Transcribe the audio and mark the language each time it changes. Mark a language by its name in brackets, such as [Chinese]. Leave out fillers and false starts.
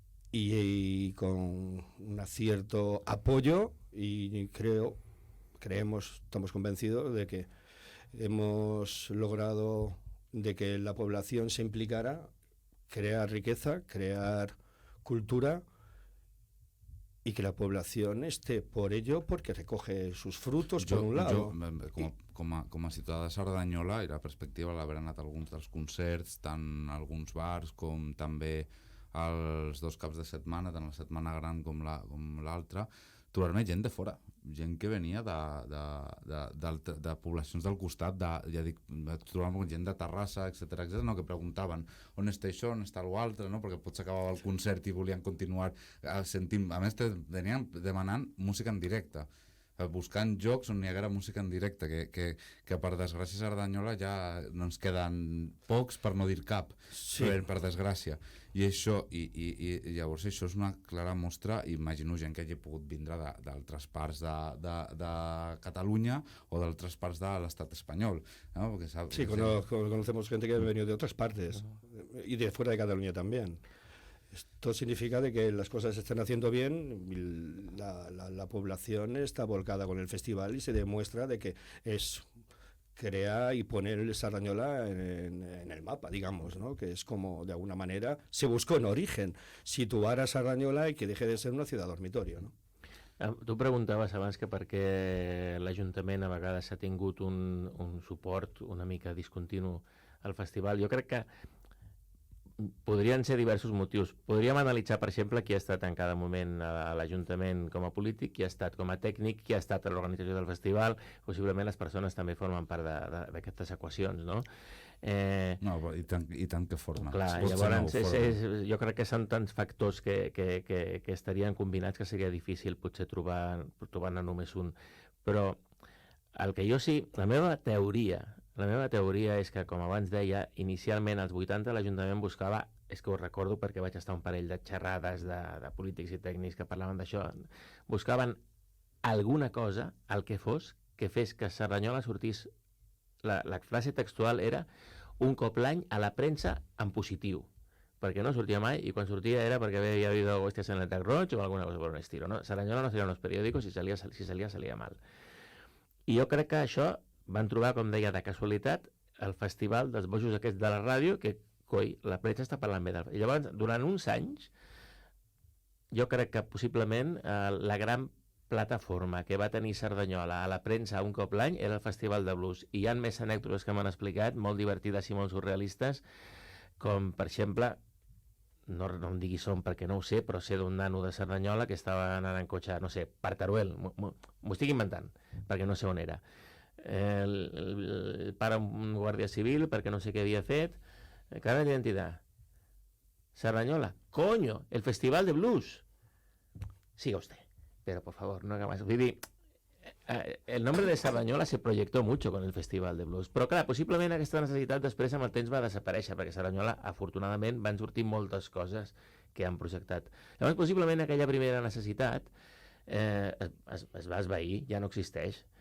[Spanish] Y con un cierto apoyo, y estamos convencidos de que hemos logrado de que la población se implicara, crear riqueza, crear cultura, y que la población esté por ello porque recoge sus frutos, por un lado. [Catalan] Com a ciutadà de Cerdanyola, i la perspectiva l'haver anat a alguns dels concerts, tant a alguns bars com també els 2 caps de setmana, tant la setmana gran com l'altra, trobar-me gent de fora, gent que venia de poblacions del costat, ja dic, trobar-me gent de Terrassa, etc, no, que preguntaven on està això, on està l'altre, no? Perquè potser acabava el concert i volien continuar sentint. A més, venien demanant música en directe, buscant jocs on hi haguera música en directe, que per desgràcia a Cerdanyola ja no ens queden pocs, per no dir cap, sí. Per desgràcia. I llavors això és una clara mostra, imagino gent que hagi pogut vindre d'altres parts de Catalunya o d'altres parts de l'estat espanyol, ¿no? [Spanish] Porque sí, conocemos gente que ha venido de otras partes y de fuera de Cataluña también. Esto significa de que las cosas se están haciendo bien, y la población está volcada con el festival, y se demuestra de que es crear y poner el Cerdanyola en el mapa, digamos, ¿no? Que es como, de alguna manera, se buscó en origen situar a Cerdanyola y que deje de ser una ciudad dormitorio, ¿no? [Catalan] Tu preguntaves abans que per què l'Ajuntament a vegades s'ha tingut un suport una mica discontinu al festival. Jo crec que podrien ser diversos motius. Podríem analitzar, per exemple, qui ha estat en cada moment a l'Ajuntament com a polític, qui ha estat com a tècnic, qui ha estat a l'organització del festival. Possiblement les persones també formen part d'aquestes equacions, no? No, i tant que formen. Clar, llavors jo crec que són tants factors que estarien combinats que seria difícil potser trobar-ne només un. Però el que jo sí, la meva teoria és que, com abans deia, inicialment als 80 l'Ajuntament buscava, és que ho recordo perquè vaig estar un parell de xerrades de polítics i tècnics que parlaven d'això, buscaven alguna cosa, el que fos, que fes que Cerdanyola sortís, la frase textual era un cop l'any a la premsa en positiu, perquè no sortia mai, i quan sortia era perquè havia [Spanish] habido hostias en el Tac Roig o alguna cosa por un estilo, [Catalan] ¿no? [Spanish] Cerdanyola no salía en los periódicos, si salía mal. [Catalan] I jo crec que això van trobar, com deia, de casualitat, el festival dels bojos aquests de la ràdio, que, coi, la premsa està parlant bé del... I llavors, durant uns anys, jo crec que possiblement la gran plataforma que va tenir Cerdanyola a la premsa un cop l'any era el Festival de Blues. I hi ha més anècdotes que m'han explicat, molt divertides i molt surrealistes, com, per exemple, no em diguis on perquè no ho sé, però sé d'un nano de Cerdanyola que estava anant en cotxe, no sé, per Teruel, m'ho estic inventant, perquè no sé on era. El pare un guàrdia civil perquè no sé què havia fet, carnet d'identitat, Cerdanyola, coño, el Festival de Blues. [Spanish] Siga usted, pero por favor, no haga más. El nombre de Cerdanyola se proyectó mucho con el Festival de Blues, [Catalan] però clar, possiblement aquesta necessitat després amb el temps va desaparèixer, perquè Cerdanyola, afortunadament, van sortir moltes coses que han projectat. Llavors, possiblement aquella primera necessitat es va esvair, ja no existeix.